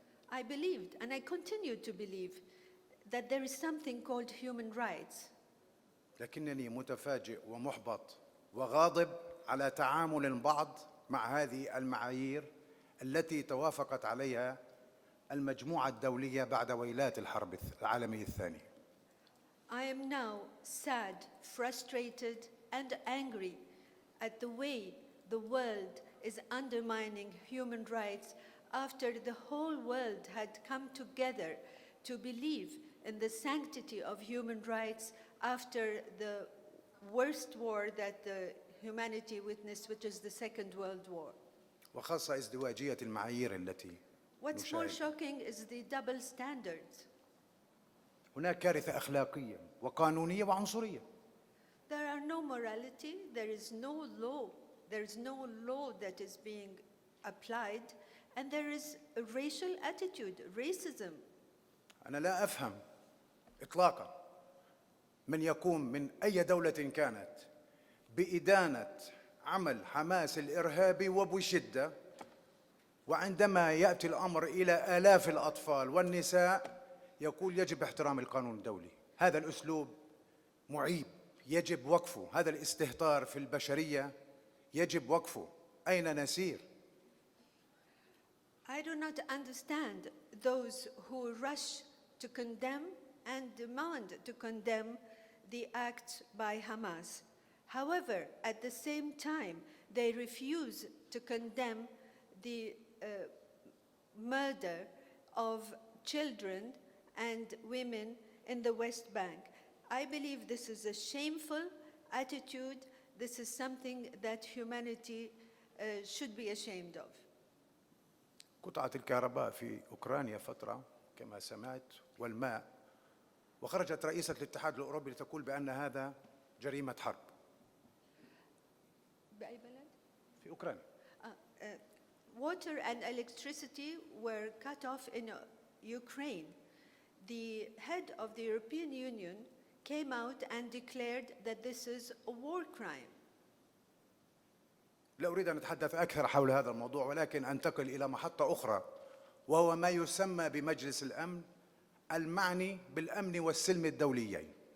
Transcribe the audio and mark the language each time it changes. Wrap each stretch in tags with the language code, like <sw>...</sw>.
<en>I believed and I continue to believe that there is something called human rights.</en> <ar>لكنني متفاجئ ومحبط وغاضب على تعامل البعض مع هذه المعايير التي توافقت عليها المجموعة الدولية بعد ويلات الحرب العالمية الثانية.</ar> <en>I am now sad, frustrated, and angry at the way the world is undermining human rights after the whole world had come together to believe in the sanctity of human rights after the worst war that the humanity witnessed, which is the Second World War.</en> <ar>وخاصة ازدواجية المعايير التي</ar> <en>What's more</en> <ar>نشاهد.</ar> <en>shocking is the double standards.</en> <ar>هناك كارثة أخلاقية وقانونية وعنصرية.</ar> <en>There are no morality, there is no law. There is no law that is being applied, and there is a racial attitude, racism.</en> <ar>أنا لا أفهم إطلاقا من يقوم من أي دولة كانت بإدانة عمل حماس الإرهابي وبشدة، وعندما يأتي الأمر إلى آلاف الأطفال والنساء يقول يجب احترام القانون الدولي. هذا الأسلوب معيب، يجب وقفه. هذا الاستهتار في البشرية يجب وقفه. أين نسير؟</ar> <en>I do not understand those who rush to condemn and demand to condemn the acts by Hamas. However, at the same time, they refuse to condemn the murder of children and women in the West Bank. I believe this is a shameful attitude. This is something that humanity should be ashamed of.</en> <ar>قطعت الكهرباء في أوكرانيا فترة كما سمعت والماء، وخرجت رئيسة الاتحاد الأوروبي لتقول بأن هذا جريمة حرب في أوكرانيا.</ar> <en>Water and electricity were cut off in Ukraine. The head of the European Union came out and declared that this is a war crime.</en> <ar>لا أريد أن أتحدث أكثر حول هذا الموضوع، ولكن أنتقل إلى محطة أخرى، وهو ما يسمى بمجلس الأمن المعني بالأمن والسلم الدوليين.</ar>